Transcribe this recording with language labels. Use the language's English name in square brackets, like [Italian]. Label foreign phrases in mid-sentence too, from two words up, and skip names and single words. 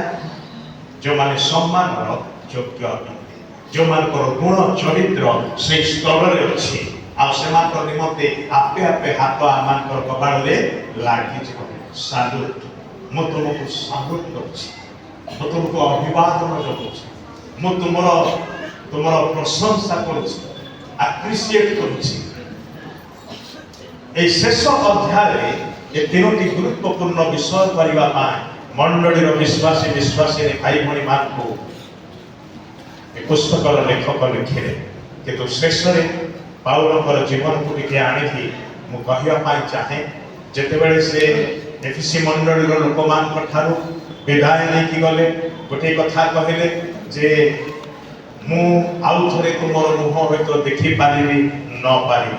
[Odia] ଯେଉଁମାନେ ସମ୍ମାନର ଯୋଗ୍ୟ ଅଟନ୍ତି, ଯେଉଁମାନଙ୍କର ଗୁଣ ଚରିତ୍ର ସେଇ ସ୍ତରରେ ଅଛି, ଆଉ ସେମାନଙ୍କ ନିମନ୍ତେ ଆପେ ଆପେ ହାତ ଆମମାନଙ୍କର କପାଳରେ ଲାଗିଯିବ। ସାଲୁଟ। ମୁଁ ତୁମକୁ ସାଲୁଟ କରୁଛି, ମୁଁ ତୁମକୁ ଅଭିବାଦନ ଜଣାଉଛି, ମୁଁ ତୁମର ପ୍ରଶଂସା କରୁଛି, ଆପ୍ରିସିଏଟ୍ କରୁଛି। [Bangla] এই শেষ অধ্যায়ে এই তিনটি গুরুত্বপূর্ণ বিষয় [Odia] କରିବା ପାଇଁ ମଣ୍ଡଳୀର ବିଶ୍ୱାସୀ ଭାଇ ଭଉଣୀ ମାନଙ୍କୁ ଏ ପୁସ୍ତକର ଲେଖକ ଲେଖିଲେ। କିନ୍ତୁ ଶେଷରେ ପାଉଲଙ୍କର ଜୀବନକୁ ଟିକେ ଆଣିକି ମୁଁ କହିବା ପାଇଁ ଚାହେଁ, ଯେତେବେଳେ ସେ ଏଫେସୀ ମଣ୍ଡଳୀର ଲୋକମାନଙ୍କ ଠାରୁ ବିଦାୟ ନେଇକି ଗଲେ, ଗୋଟିଏ କଥା କହିଲେ ଯେ ମୁଁ ଆଉ ଥରେ ତୁମର ମୁହଁ ହୁଏତ ଦେଖିପାରିବି ନ ପାରିବି।